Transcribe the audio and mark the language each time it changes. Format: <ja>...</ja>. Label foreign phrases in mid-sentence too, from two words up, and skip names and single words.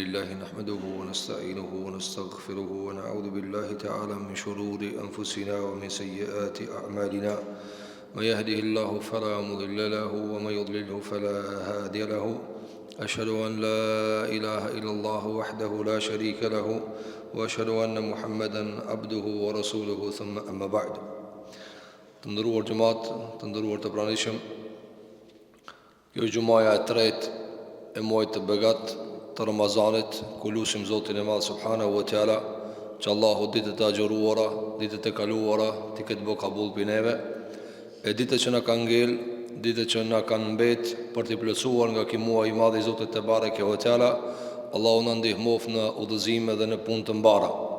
<ar>نحمده ونستعينه ونستغفره ونعوذ بالله تعالى من شرور أنفسنا ومن سيئات أعمالنا من يهده الله فلا مضل له ومن يضلله فلا هادي له أشهد أن لا إله إلا الله وحده لا شريك له وأشهد أن محمدا عبده ورسوله ثم أما بعد.</ar> <sq>Të nderuar xhamat, të nderuar të pranishëm, kjo është xumaja e tretë e muajit të begat të Ramazanit, ku lutim Zotin e Madh</sq> <ar>سبحانه وتعالى</ar> <sq>që Allahu ditët e agjëruara, ditët e kaluara t'i ketë bë kabull për neve, e ditët që na kanë ngel, ditët që na kanë mbet për t'i plotësuar nga ky muaj i madh i Zotit</sq> <ar>تبارك وتعالى,</ar> <sq>Allahu na ndihmoft në udhëzime dhe në punë të mbara.</sq>